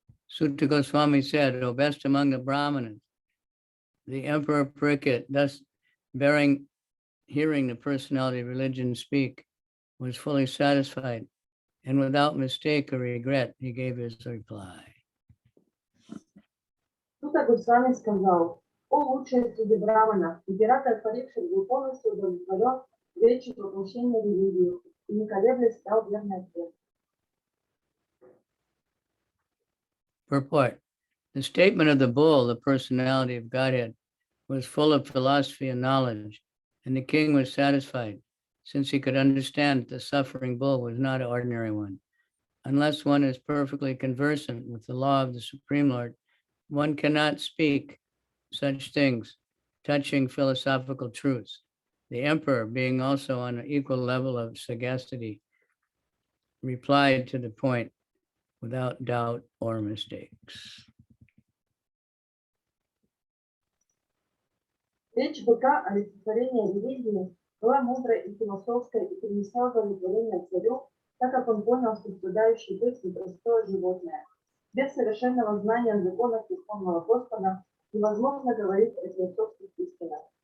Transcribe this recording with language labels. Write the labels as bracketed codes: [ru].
[en] Sutta Goswami said, O best among the Brahmanas, the Emperor Parikshit, thus hearing the personality of religion speak, was fully satisfied, and without mistake or regret, he gave his reply. [ru] Сутта Госвами сказал: «О лучший среди браманов, император Парикшит был полностью удовлетворен речью воплощения религии и не колеблясь дал верный ответ». [en] Purport. The statement of the bull, the personality of Godhead, was full of philosophy and knowledge, and the king was satisfied, since he could understand that the suffering bull was not an ordinary one. Unless one is perfectly conversant with the law of the Supreme Lord, one cannot speak such things touching philosophical truths. The emperor, being also on an equal level of sagacity, replied to the point without doubt or mistakes. [ru] Речь быка о олицетворении религии была мудрой и философской и принесла удовлетворение царю, так как он понял, что страдающий бык не простое животное. Без совершенного знания законов Верховного Господа невозможно говорить о философских истинах.